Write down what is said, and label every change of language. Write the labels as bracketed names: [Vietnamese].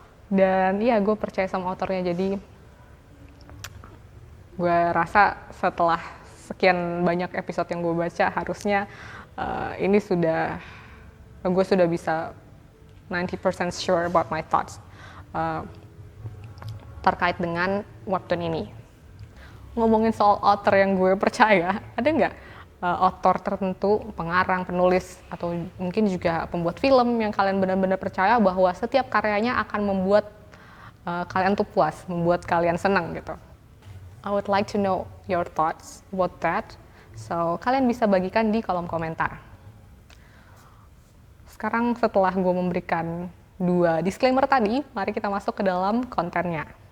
[Indonesian] Dan iya, gue percaya sama autornya. Jadi gue rasa setelah sekian banyak episode yang gue baca, harusnya ini gue sudah bisa [English] 90% sure about my thoughts [Indonesian] terkait dengan webtoon ini. Ngomongin soal author yang gue percaya, ada nggak author tertentu, pengarang, penulis, atau mungkin juga pembuat film yang kalian benar-benar percaya bahwa setiap karyanya akan membuat kalian tuh puas, membuat kalian senang gitu. [English] I would like to know your thoughts about that. [Indonesian] So, kalian bisa bagikan di kolom komentar. Sekarang setelah gue memberikan 2 disclaimer tadi, mari kita masuk ke dalam kontennya.